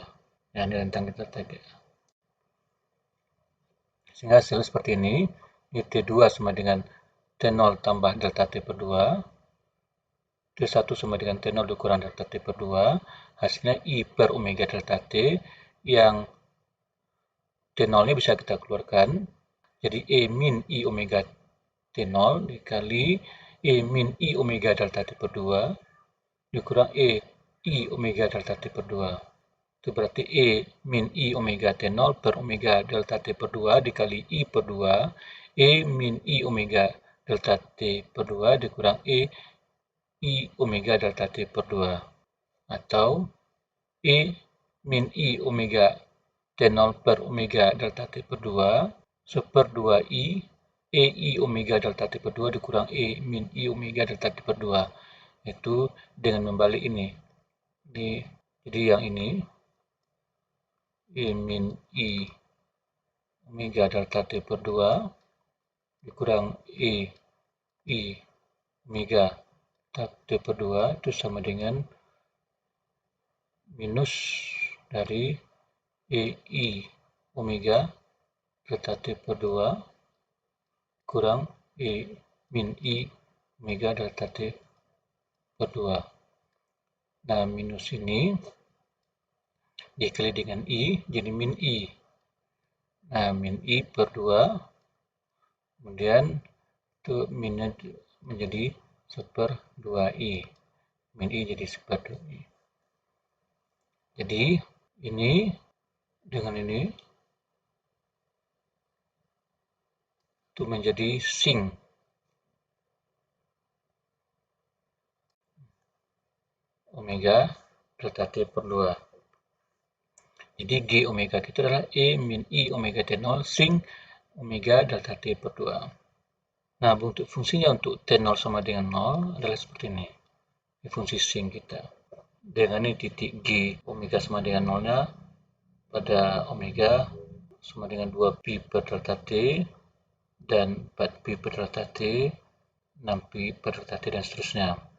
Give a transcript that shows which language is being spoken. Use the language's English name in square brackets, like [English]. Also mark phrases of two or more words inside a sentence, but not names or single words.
[Indonesian] Nah, ini rentang kita tadi. Sehingga hasilnya seperti ini. Ini T2 sama dengan T0 tambah delta T per 2. T1 sama dengan T0 dikurang delta T per 2. Hasilnya I per omega delta T. Yang T0 ini bisa kita keluarkan. Jadi E min I omega T0 dikali E min I omega delta T per 2 dikurang E I omega delta T per 2. Itu berarti E min I omega T0 per omega delta T per 2 dikali I per 2. E min I omega delta T per 2 dikurang E I omega delta T per 2. Atau E min I omega T0 per omega delta T per 2 1/2 I E I omega delta T per 2 dikurang E min I omega delta T per 2. Itu dengan membalik ini. Jadi yang ini E min I omega delta T per 2 dikurang E I omega delta T per 2 itu sama dengan minus dari E I omega delta T per 2 kurang E min I omega delta T per 2. Nah, minus ini dikali dengan I jadi min I. Nah, min I per 2 kemudian itu minnya menjadi 1/2i. Min i jadi 1/2i. Jadi ini dengan ini itu menjadi sin omega delta t per 2. Jadi G omega itu adalah E min I omega T0 sin omega delta T per 2. Nah, bentuk fungsinya untuk T0 sama dengan 0 adalah seperti ini. Ini fungsi sin kita. Dengan ini titik G omega sama dengan 0-nya pada omega sama dengan 2pi per delta T dan 4pi per delta T, 6pi per delta T, dan seterusnya.